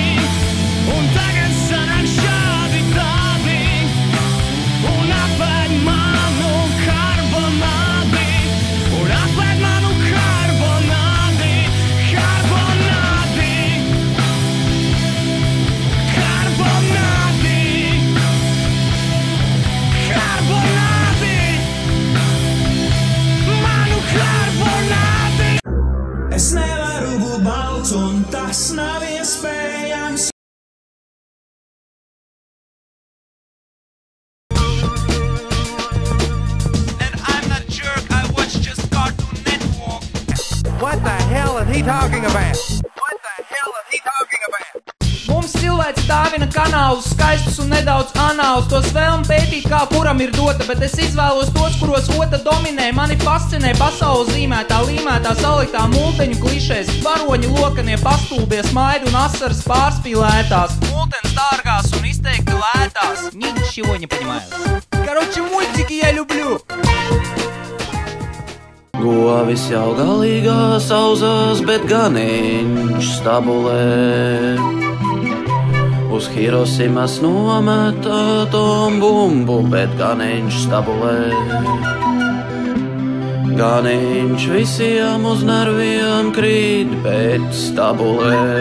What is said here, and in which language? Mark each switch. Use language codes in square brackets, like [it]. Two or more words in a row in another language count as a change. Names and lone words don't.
[lv] un tagad sanāk šādi tādi, un apēd manu karbonādi, un apēd manu karbonādi, karbonādi, karbonādi, karbonādi, manu karbonādi. Es nevaru būt balts, un tas nav iespējams. [en] What the hell is he talking about? [lv] Mums cilvēks dāvina kanālus, skaistus un nedaudz anālus. Tos vēlam pētīt, kā kuram ir dota, bet es izvēlos tos, kuros ota dominē. Mani fascinē pasaules zīmētā, līmētā, saliktā multeņu klišēs. Varoņi lokanie, pastulbie, smaidu un asaras pārspīlētās. Multenes dārgās un izteikti lētās. [ru] Ничего не понимаю. Короче, мультики я люблю. [lv] Govis jau galīgā sauzās, bet ganiņš stabulē. uz Hirosimas nometātām bumbu, bet ganiņš stabulē. Ganiņš visiem uz nerviem krīt, bet stabulē.